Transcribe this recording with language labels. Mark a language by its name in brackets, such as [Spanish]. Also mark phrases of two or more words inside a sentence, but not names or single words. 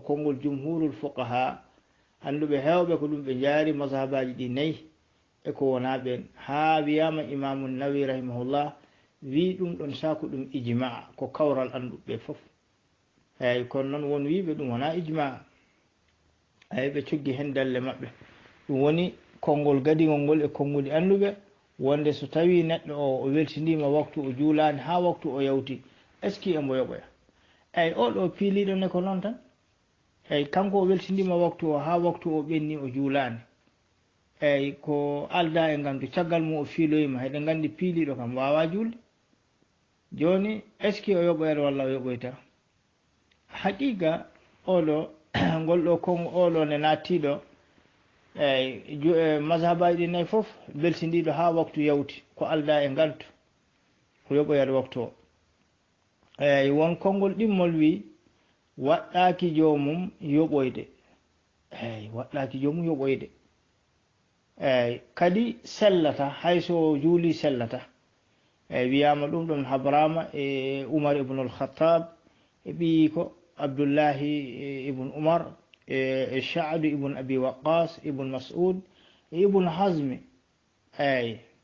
[Fula] konngol [Arabic] جمهور الفقهاء [Fula] anduɓe hewɓe ko ɗum ɓe jaari mazhabaji ɗi nayyi e ko wona ɓen ha wiyama imamu nawawi rahimahullah wi ɗum ɗon sako ɗum ijma ko kawral anduɓe foof eyyi kono noon won wiɓe ɗum wona ijma eyyi ɓe coggi hen dalle mabɓe ɗum woni konngol gadigol ngol e konnguɗi anduɓe wonde so tawi neɗɗo o weltinima waktu o juulani ha waktu o yawti [French] est ce que [Fula] embo yoɓoya eyyi oɗo piiliɗo ne ko noon tan eyyi kanko o weltindima waktu o ha waktu o ɓenni o juulani eyyi ko alda e gandu caggal mum o fiiloyima heɗen gandi piiliɗo kam wawa julde joni [French] est ce que [Fula] o yoɓoyata walla o yoɓoyta haqiqa oɗo ngolɗo kon oɗo ne nattiɗo eyyi mazhabaji ɗi nayyi foof beltindiɗo ha waktu yawti ko alda e ngaltu ko yoɓoyata waktu o eyyi won konngol ɗimmol wi waɗɗaki jomum yoɓoyde eyyi waɗɗaki jomum yoɓoyde eyyi kadi sellata hayso juuli sellata eyyi wiyama ɗum ɗon habrama e umar ibnul khattab e ɓiyi ko abdoullahi ibn umar e Saadu ibn Abi Waqqas ibn Mas'ud e ibn Hazmi eyyi